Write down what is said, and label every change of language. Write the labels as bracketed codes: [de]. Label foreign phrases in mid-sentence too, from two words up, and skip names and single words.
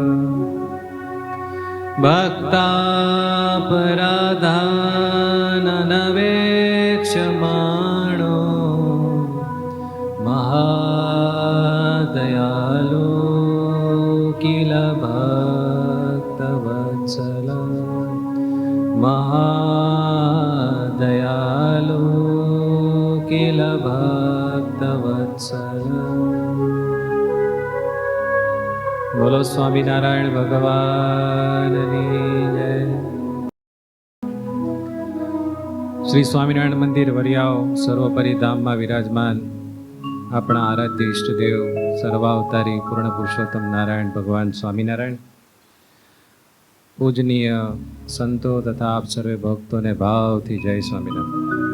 [sa] भक्तापराधाननवेक्षमाणो महादयालो किल भक्तवत्सल महादयालो किल भक्तवत्सल। [gu] बोलो स्वामीनारायण भगवानની જય। શ્રી સ્વામિનારાયણ મંદિર વરિયાઓ સર્વોપરી ધામમાં વિરાજમાન આપણા આરાધ્ય ઈષ્ટદેવ સર્વાવતારી પૂર્ણ પુરુષોત્તમ નારાયણ ભગવાન સ્વામિનારાયણ, પૂજનીય સંતો તથા આપ સર્વે ભક્તોને ભાવથી જય સ્વામિનારાયણ।